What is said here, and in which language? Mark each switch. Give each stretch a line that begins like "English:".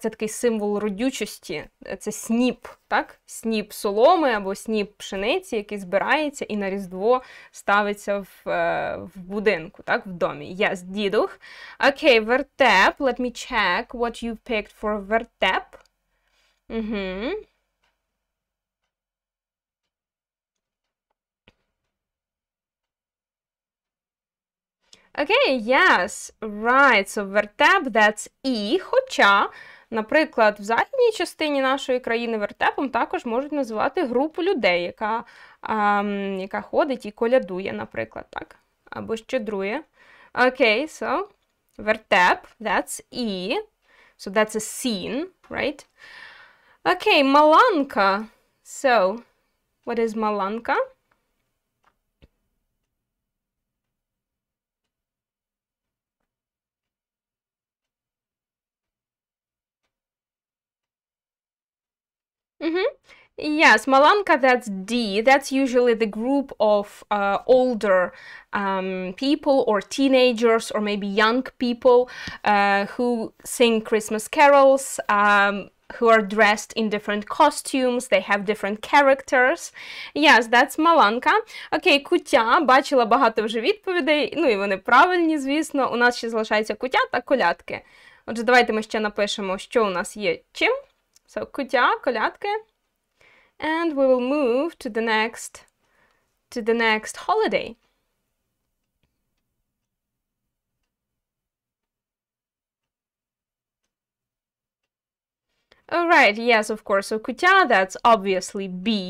Ukrainian: Це такий символ родючості, це сніп, так? Сніп соломи або сніп пшениці, який збирається і на Різдво ставиться в будинку, так? В домі.
English: Yes, дідух. Okay, вертеп. Let me check what you picked for вертеп. Okay, yes, right, so
Ukrainian: вертеп, that's І, хоча, наприклад, в західній частині нашої країни вертепом також можуть називати групу людей, яка ходить і колядує, наприклад, так, або щедрує.
English: Okay, so, вертеп, that's І, so that's a scene, right? Okay, маланка, so, what is маланка? Yes, маланка, that's D. That's usually the group of older people or teenagers or maybe young people who sing Christmas carols, who are dressed in different costumes, they have different characters. Yes, that's маланка.
Ukrainian: Окей, кутя. Бачила багато вже відповідей, ну і вони правильні, звісно. У нас ще залишається кутя та колядки. Отже, давайте ми ще напишемо, що у нас є чим. So, куття, колядки.
English: And we will move to the next holiday. All right, yes, of course. So, куття, that's obviously B.